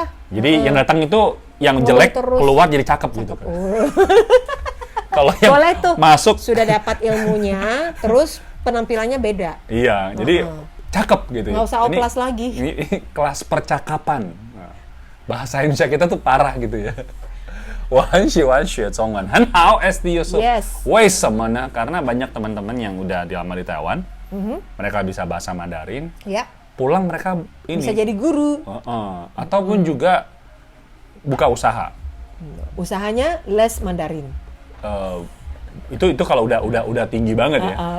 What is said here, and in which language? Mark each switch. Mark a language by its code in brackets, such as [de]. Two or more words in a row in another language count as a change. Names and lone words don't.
[id] Jadi yang datang itu yang jelek keluar jadi cakep gitu kan. Kalau yang boleh tuh masuk sudah dapat ilmunya, terus penampilannya beda. Iya, jadi cakep gitu. Nggak usah kelas lagi. Ini kelas percakapan. Bahasa Indonesia kita tuh parah gitu ya. [zh] 我很喜欢学中文，很好 SD Yusuf. Yes. 为什么呢？ [id] Karena banyak teman-teman yang udah lama di Taiwan, mereka bisa bahasa Mandarin. Ya. Pulang mereka ini bisa jadi guru. Ataupun juga buka usaha. Usahanya les Mandarin. Itu kalau udah tinggi banget ya.